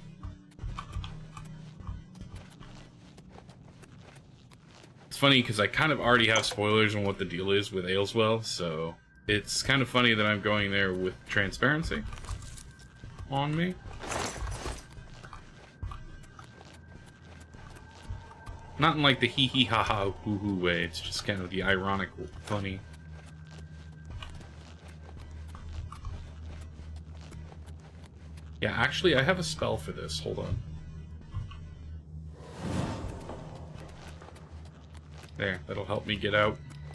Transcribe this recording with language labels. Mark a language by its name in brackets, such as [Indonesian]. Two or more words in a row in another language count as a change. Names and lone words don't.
[English] It's funny because I kind of already have spoilers on what the deal is with Ailswell, so it's kind of funny that I'm going there with transparency on me. Not in like the hee hee ha ha hoo hoo way, it's just kind of the ironic funny. Yeah, actually I have a spell for this, hold on. There, that'll help me get out.